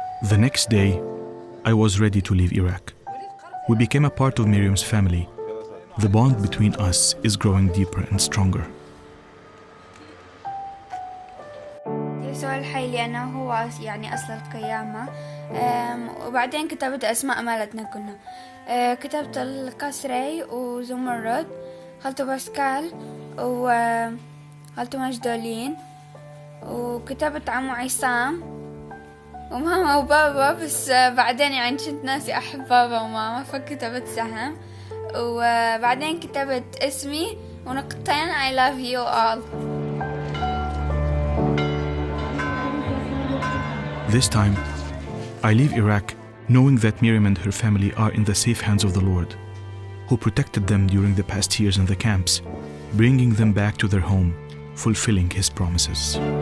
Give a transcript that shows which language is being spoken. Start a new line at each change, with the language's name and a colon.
English: The next day, I was ready to leave Iraq. We became a part of Myriam's family. The bond between us is growing deeper and stronger.
Arabic: يسوع الحي لأنه هو يعني أصل القيامة. وبعدين كتبت أسماء مالتنا كلنا. كتبت القسري وزمرد، خالته باسكال وخالته مجدولين، وكتبت عمو عصام وماما وبابا، بس بعدين يعني كنت ناسي أحب بابا وماما فكتبت سهم، وبعدين كتبت اسمي ونقطتين
English: I love you all. This time, I leave Iraq knowing that Myriam and her family are in the safe hands of the Lord, who protected them during the past years in the camps, bringing them back to their home, fulfilling His promises.